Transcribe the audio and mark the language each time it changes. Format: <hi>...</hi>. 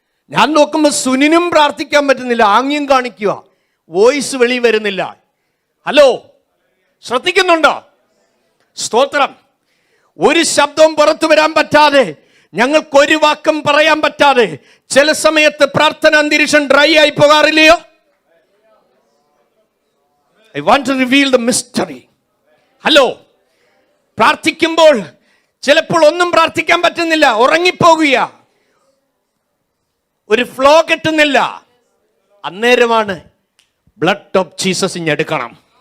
<ml>ഞാൻ നോക്കുമ്പോൾ സുനിനും പ്രാർത്ഥിക്കാൻ പറ്റുന്നില്ല. ആംഗ്യം കാണിക്കുക, വോയിസ് വെളി വരുന്നില്ല. ഹലോ, ശ്രദ്ധിക്കുന്നുണ്ടോ? സ്തോത്രം. ഒരു ശബ്ദവും പുറത്തു വരാൻ പറ്റാതെ, ഞങ്ങൾക്കൊരു വാക്കും പറയാൻ പറ്റാതെ ചില സമയത്ത് പ്രാർത്ഥന അന്തരീക്ഷം ഡ്രൈ ആയി പോകാറില്ലയോ?</ml> <en>I want to reveal the mystery.</en> <ml>Hello, പ്രാർത്ഥിക്കുമ്പോൾ ചിലപ്പോൾ ഒന്നും പ്രാർത്ഥിക്കാൻ പറ്റുന്നില്ല, ഉറങ്ങിപ്പോകുക, ഒരു ഫ്ലോ കിട്ടുന്നില്ല. അന്നേരമാണ് ബ്ലഡ് ഓഫ് ജീസസ് ഇഞ്ഞെടുക്കണം.</ml>